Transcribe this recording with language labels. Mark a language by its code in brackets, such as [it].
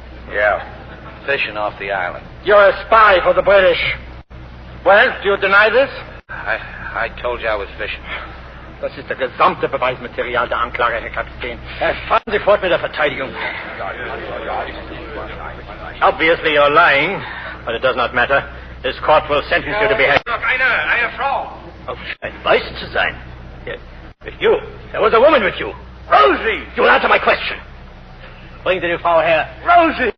[en] Yeah, fishing off the island. You're a spy for the British. Well, do you deny this? I told you I was fishing. [de] Das ist der gesamte Beweismaterial der Anklage, Herr Kapitän. Fahren Sie fort mit der Verteidigung. [en] Obviously you're lying, but it does not matter. This court will sentence you to be hanged. Look, [de] eine Frau. Oh, scheint weiß zu sein. [en] With you. There was a woman with you. Rosie! You will answer my question. Bring the Frau her. Rosie!